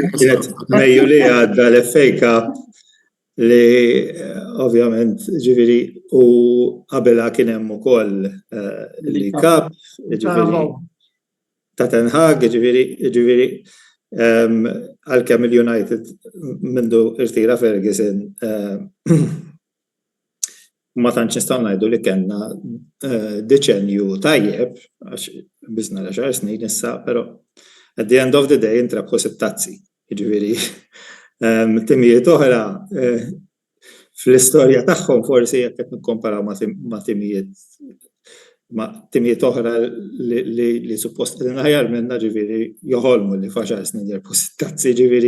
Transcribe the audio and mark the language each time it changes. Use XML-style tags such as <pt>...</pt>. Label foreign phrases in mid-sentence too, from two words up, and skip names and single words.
<mt>Kienet mejju li għadda l-FA Cup li ovvjament ġifieri u qabelha kien hemm ukoll li Cup, ġifieri ta' Ten Hag, ġifieri għalkemm il-United mindu irtira Ferguson ma tantx nistgħu ngħidu li kellna deċenju tajjeb għax biżna l-10 snin issa, però</mt> <en>at the end of the day</en> <mt>intrabħu sitt-tazzi. Jiġifieri timijiet oħra fl-istorja tagħhom forsi jekk qed nikkomparaw ma' timijiet oħra li suppost qegħdin aħjar minnha ġifieri joħolmu li f'10 snin jerbħu sitt-tazzi ġifieri.</mt>